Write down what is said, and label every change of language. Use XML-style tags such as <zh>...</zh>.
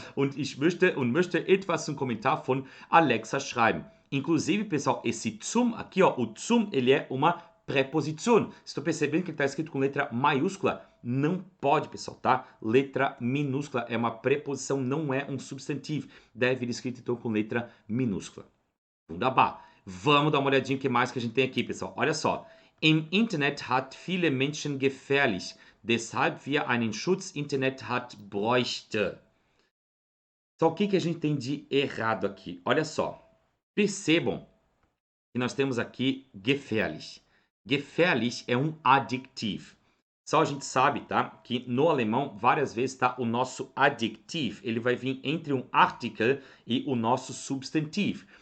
<de>Und möchte etwas zum Kommentar von Alexa schreiben.</de> <pt>Inclusive, pessoal, esse zum aqui, ó, o zum, ele é uma preposição. Estou percebendo que ele está escrito com letra maiúscula? Não pode, pessoal, tá? Letra minúscula é uma preposição, não é um substantivo. Deve ir escrito, então, com letra minúscula. Wunderbar. Vamos dar uma olhadinha o que mais que a gente tem aqui, pessoal. Olha só.</pt> <de>Im Internet hat viele Menschen gefährlich, deshalb wir einen Schutz Internet hat bräuchte.</de> <pt>Só o que a gente tem de errado aqui? Olha só. Percebam que nós temos aqui gefährlich. Gefährlich é um adjetivo. Só a gente sabe, tá? Que no alemão, várias vezes está o nosso adjetivo. Ele vai vir entre um article e o nosso substantivo.</pt>